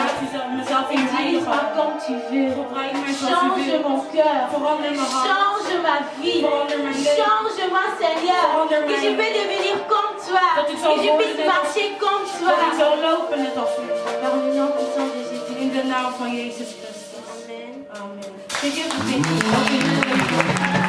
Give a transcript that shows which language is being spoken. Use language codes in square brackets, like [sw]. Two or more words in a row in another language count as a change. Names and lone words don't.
[fr] Utilise-moi comme tu veux. Change mon cœur. Change ma vie. Change-moi Seigneur. Que je peux devenir comme toi. Que je puisse marcher comme toi. Dans le nom puissant de Jésus. [nl] In de naam van Jezus Christus. Amen. Amen. [fr] Que Dieu vous bénisse.